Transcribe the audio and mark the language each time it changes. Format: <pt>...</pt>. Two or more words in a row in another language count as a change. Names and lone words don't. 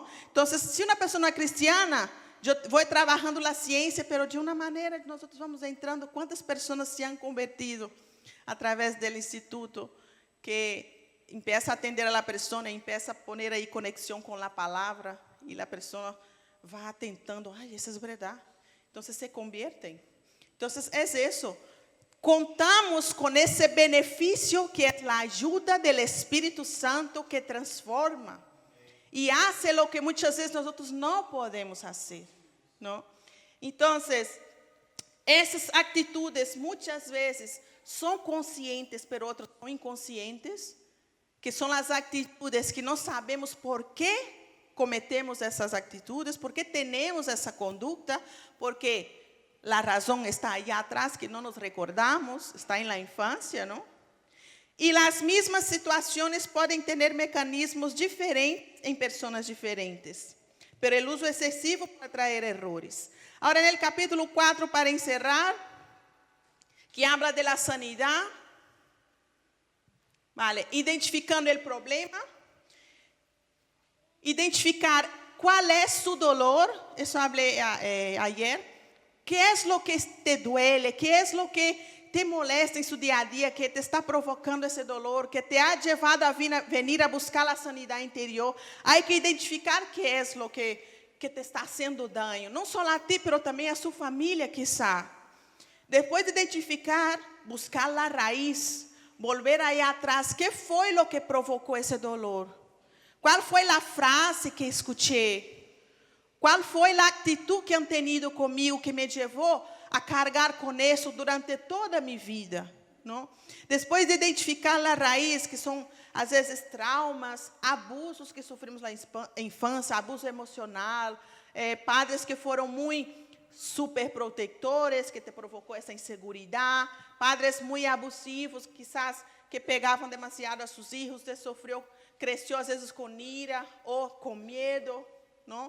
<es>Entonces, si una persona cristiana, yo voy trabajando la ciencia, pero de una manera nosotros vamos entrando, ¿cuántas personas se han convertido a través del instituto que empieza a atender a la persona, empieza a poner ahí conexión con la palabra y la persona va atentando, ay, eso es verdad. Entonces se convierten. Entonces es eso.</es> <pt>Contamos com esse benefício que é a ajuda do Espírito Santo que transforma e</pt> <es>hace lo que</es> <pt>muitas vezes nós não podemos fazer, não? Então, Essas atitudes muitas vezes são conscientes, mas outras são inconscientes, que são as atitudes que não sabemos por que cometemos essas atitudes, por que temos essa conduta, porque a razão está aí atrás, que não nos recordamos, está na infância, não? E as mesmas situações podem ter mecanismos diferentes em pessoas diferentes, pero o uso excessivo pode trazer errores. Agora, no capítulo 4, para encerrar,</pt> <es>que habla de la sanidad, vale,</es> <pt>identificando o problema, identificar qual é</pt> <es>su dolor,</es> <pt>isso falei ayer, que é</pt> <es>lo que te duele,</es> <pt>que é</pt> <es>lo que te molesta</es> <pt>em su dia a dia, que te está provocando esse dolor, que</pt> <es>te ha llevado a venir a buscar</es> <pt>a sanidade interior. Há que identificar que é</pt> <es>lo que</es> <pt>te está fazendo dano, não só a ti, mas também a sua família, quizá. Depois de identificar, buscar a raiz, volver aí atrás, que foi o que provocou esse dolor? Qual foi a frase que escutei? Qual foi a atitude que</pt> <es>han tenido</es> <pt>comigo que me levou a carregar com isso durante toda a minha vida? Não? Depois de identificar a raiz, que são às vezes traumas, abusos que sofrimos na infância, abuso emocional, padres que foram muito superprotetores, que te provocou essa inseguridade, padres muito abusivos, quizás que pegavam demasiado a seus filhos, você sofreu, cresceu às vezes com ira ou com medo, não?</pt>